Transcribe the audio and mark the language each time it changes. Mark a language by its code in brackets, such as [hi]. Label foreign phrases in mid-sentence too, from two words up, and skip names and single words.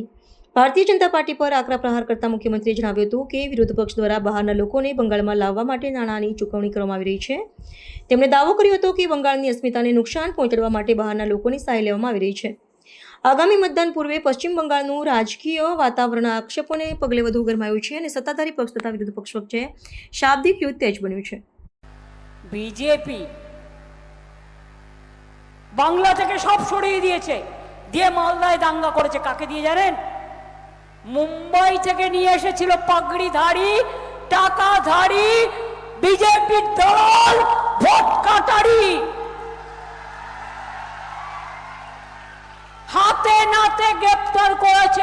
[gu] ભારતીય જનતા પાર્ટી પર આકરા પ્રહાર કરતા મુખ્યમંત્રીએ જણાવ્યું હતું કે વિરોધ પક્ષ દ્વારા બહારના લોકોને બંગાળમાં લાવવા માટે નાણાંની ચૂકવણી કરવામાં આવી રહી છે. તેમણે દાવો કર્યો હતો કે બંગાળની અસ્મિતાને નુકસાન પહોંચાડવા માટે બહારના લોકોની સહાય લેવામાં આવી રહી છે. આગામી મતદાન પૂર્વે પશ્ચિમ બંગાળનું રાજકીય વાતાવરણ આક્ષેપોને પગલે વધુ ગરમાયું છે અને સત્તાધારી પક્ષ તથા વિરોધ પક્ષ વચ્ચે શાબ્દિક યુદ્ધ તેજ બન્યું છે. [bn] বিজেপি বাংলা থেকে সব সরিয়ে দিয়েছে, দিয়ে মালদায় দাঙ্গা করেছে। কাকে দিয়ে জানেন? মুম্বাই থেকে নিয়ে এসেছিল পাগড়িধারী টাকাধারী বিজেপির দল ভোট কাটারি, হাতে নাতে গ্রেপ্তার করেছে।